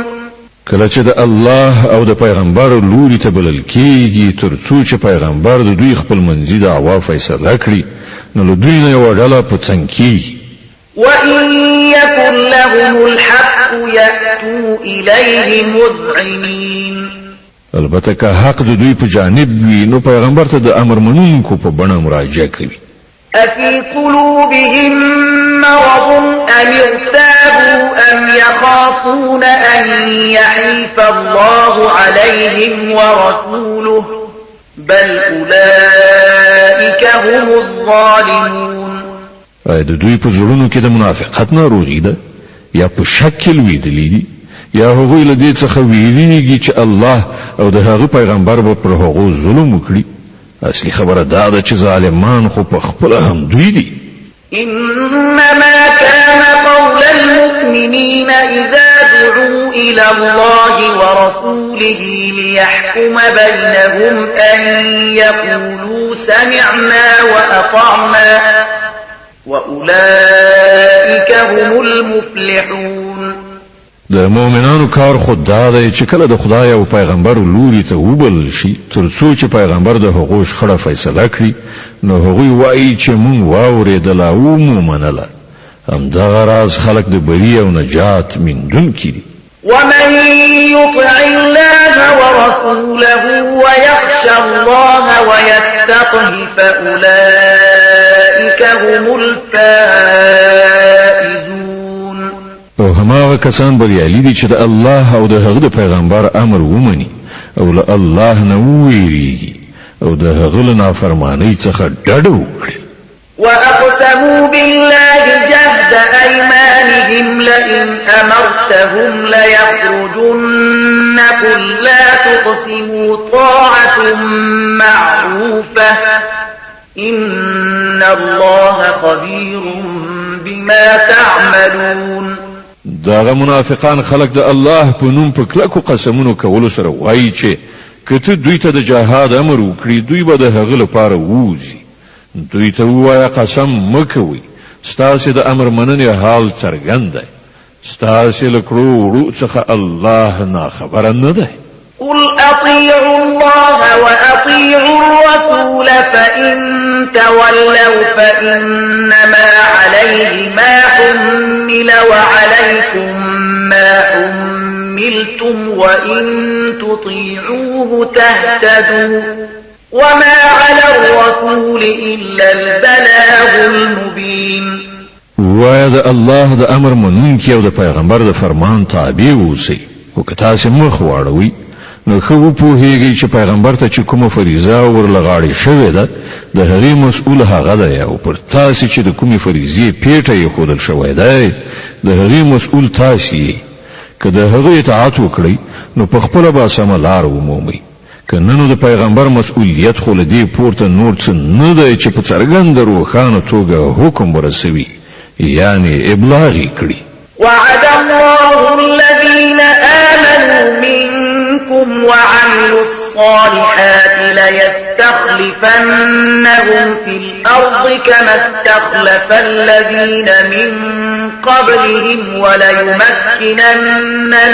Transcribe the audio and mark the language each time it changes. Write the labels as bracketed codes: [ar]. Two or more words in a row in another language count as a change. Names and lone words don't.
[ps] کله چې د الله او د پیغمبر لوري ته بلل کېږي تر څو چې پیغمبر د دوی خپل منځي دعوا فیصله کړي نو له دوی نه یوه ډله په څنګ کېږي. [ar] وإن يكن لهم الحق يأتوا إليه مذعنين. [ps] البته که حق د دوی په جانب وي نو پیغمبر ته د امر منونکو په بڼه مراجعه کوي. [ar] أفي قلوبهم مرض أم ارتابوا أم يخافون أن يحيف الله عليهم ورسوله بل أولئك هم الظالمون. [ps] د دوی په زړونو کې د منافقت ناروغي ده یا په شک کې لوېدلي دي یا هغوی له دې څخه ویریږي چې الله او د هغه پیغمبر به پر هغو ظلم وکړي. اصلي خبره دا ده چې ظالمان خو په خپله هم دوی دي. [ar] إنما كان قول المؤمنين إذا دعوا إلى الله ورسوله ليحكم بينهم أن يقولوا سمعنا وأطعنا وأولئك هم المفلحون. [ps] د مؤمنانو کار خود دا دی چې کله د خدای او پیغمبر لوري ته وبلل شي تر څو چې پیغمبر د هغو شخړه فیصله کړي نو هغوی وایي چې موږ واورېدله او مو منله. همدغه راز خلک د بري او نجات موندونکي دي. [ar] ومن يطع الله ورسوله ويخشى الله ويتقه فأولئك هم الفائزون. [ps] او هماغه کسان بریالي دي چې د الله او د هغه د پیغمبر امر ومني او له الله نه وویریږي او د هغه له نافرمانۍ څخه ډډه وکړي. [ar] وأقسموا بالله جهد أيمانهم لئن أمرتهم ليخرجن قل لا تقسموا طاعة معروفة إن الله خبير بما تعملون. [ps] داغه منافقان خلق د الله په نوم په کلکو قسمونو کولو سره وایي چې کته دوی ته د جهاد امر وکړي دوی به د هغه لپاره ووځي. دوی ته وایي قسم مکوئ ستاسو د امر مننې حال څرګند دی ستاسو له کړو وړو څخه الله نه خبر نه دی. [ar] قل أطيعوا الله وأطيعوا الرسول فإن تولوا فإنما عليه ما حمل وعليكم ما حملتم وإن تطيعوه تهتدوا وما على الرسول إلا البلاغ المبين. [ps] وایه د الله د امر منونکي او د پیغمبر د فرمان تابع اوسئ خو که تاسو مخ واړوئ نو خو پوهیږي چې پیغمبر ته چې کومه فریضه ورلغاړې شوې ده د هغې مسؤل هغه دی او پر تاسو چې د کومې فریضې پیټه یې ښودل شوی دی د هغې مسؤل تاسو یې. که د هغې اطاعت وکړئ نو په خپله به سمه لار ومومئ که نه نو د پیغمبر مسؤلیت خو له دې پورته نور څه نه دی چې په څرګنده روښانه توګه حکم ورسوي یعنی ابلاغ یې کړي. [ar] وعد الله الذين آمنوا منكم وعملوا الصالحات ليستخلفنهم في الأرض كما استخلف الذين من قبلهم وليمكنن